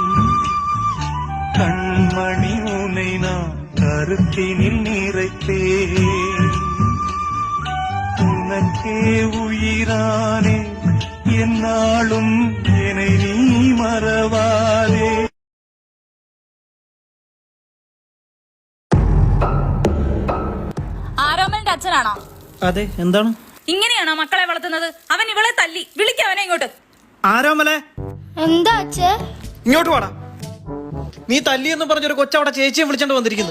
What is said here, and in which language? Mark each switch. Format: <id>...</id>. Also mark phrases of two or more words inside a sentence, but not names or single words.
<ta>கண்மணி உனை நான் கருத்தினில் நிறைத்தேன், உனக்கே உயிரானே என்னாலும் என்னை நீ மறவாதே.</ta> <ml>ആരോമലിന്റെ അച്ഛനാണോ? അതെ. എന്താണ്? ഇങ്ങനെയാണോ മക്കളെ വളർത്തുന്നത്? അവൻ ഇവളെ തല്ലി. വിളിക്കവനെ ഇങ്ങോട്ട്. ആരോമലെ, എന്താ അച്ഛാ? ഇങ്ങോട്ട് വാടാ. നീ തല്ലിയെന്ന് പറഞ്ഞൊരു കൊച്ചവിടെ ചേച്ചിയെ വിളിച്ചോണ്ട് വന്നിരിക്കുന്നു.</ml>